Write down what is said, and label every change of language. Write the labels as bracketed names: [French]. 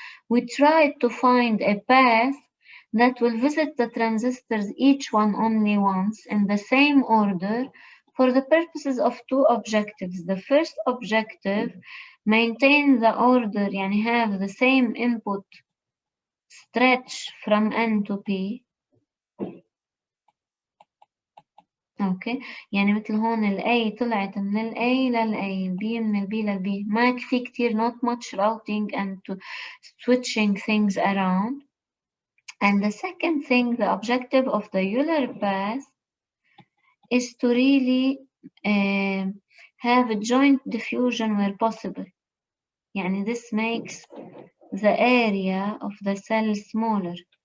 [English] We tried to find a path that will visit the transistors, each one only once, in the same order, for the purposes of two objectives. The first objective, maintain the order, يعني have the same input stretch from N to P. [Arabic] اوكي، يعني مثل هون ال A طلعت من ال A لل A، ال B من ال B لل B، ما في كتير [English] not much routing and to switching things around. And the second thing, the objective of the Euler path is to really have a joint diffusion where possible. يعني this makes the area of the cell smaller.